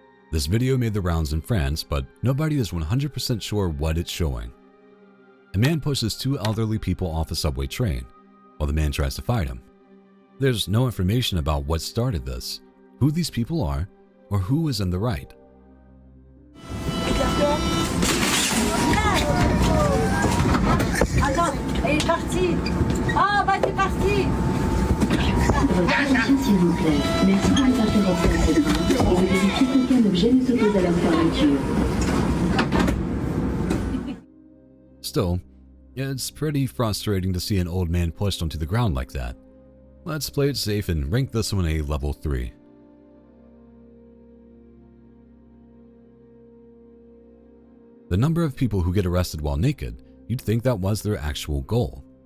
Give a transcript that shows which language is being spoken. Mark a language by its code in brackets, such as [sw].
[en] This video made the rounds in France, but nobody is 100% sure what it's showing. A man pushes 2 elderly people off a subway train, while the man tries to fight him. There's no information about what started this, who these people are, or who is in the right. [fr] Attends, elle est partie. Ah, bah t'es parti. Attention s'il vous plaît. Merci de vous intéresser à cette route et de vérifier qu'aucun objet ne s'oppose à leur fermeture. [en] Still, it's pretty frustrating to see an old man pushed onto the ground like that. Let's play it safe and rank this one a level 3. The number of people who get arrested while naked, you'd think that was their actual goal.